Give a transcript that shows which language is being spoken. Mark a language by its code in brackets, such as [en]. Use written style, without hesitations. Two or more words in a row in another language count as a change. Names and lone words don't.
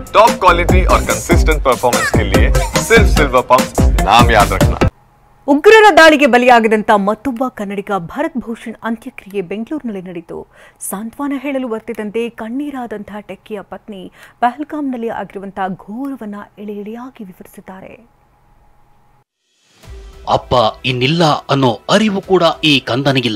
[hi] टॉप क्वालिटी और कंसिस्टेंट परफॉर्मेंस के लिए सिर्फ सिल्वर पंप नाम याद रखना। [kn] ಉಗ್ರರ ದಾಳಿಗೆ ಬಲಿಯಾಗಿದಂತ ಮತ್ತೊಬ್ಬ ಕನ್ನಡಿಗ ಭರತ್ ಭೂಷಣ್ ಅಂತ್ಯಕ್ರಿಯೆ ಬೆಂಗಳೂರಿನಲ್ಲಿ ನಡೆಯಿತು. ಸಾಂತ್ವನ ಹೇಳಲು ಬರ್ತಿದ್ದಂತೆ ಕಣ್ಣೀರಾದಂತಹ ಟೆಕ್ಕಿಯ ಪತ್ನಿ ಪಹಲ್ಗಾಮ್ನಲ್ಲಿ ಆಗಿರುವಂತಹ ಘೋರವನ್ನ ಎಳೆಯಾಗಿ ವಿವರಿಸಿದ್ದಾರೆ. ಅಪ್ಪ ಇನ್ನಿಲ್ಲ ಅನ್ನೋ ಅರಿವು ಕೂಡ ಈ ಕಂದನಿಗಿಲ್ಲ.